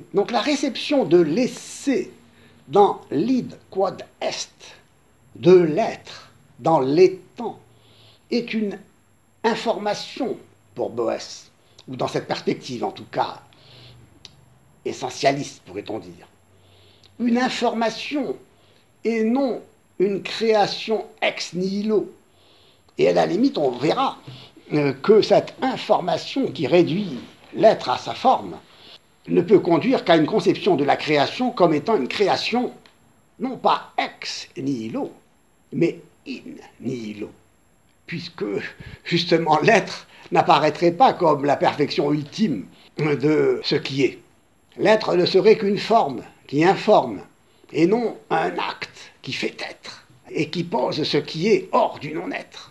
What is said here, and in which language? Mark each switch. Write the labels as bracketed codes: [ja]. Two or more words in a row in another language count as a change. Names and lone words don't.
[fr] Donc la réception de l'essai dans l' [la] id quod est, [fr] de l'être dans l'étang, est une information pour Boès, ou dans cette perspective en tout cas, essentialiste pourrait-on dire. Une information et non une création [la] ex nihilo. [fr] Et à la limite, on verra que cette information qui réduit l'être à sa forme ne peut conduire qu'à une conception de la création comme étant une création non pas [la] ex nihilo, [fr] mais [la] in nihilo, [fr] puisque justement l'être n'apparaîtrait pas comme la perfection ultime de ce qui est. L'être ne serait qu'une forme qui informe, et non un acte qui fait être, et qui pose ce qui est hors du non-être.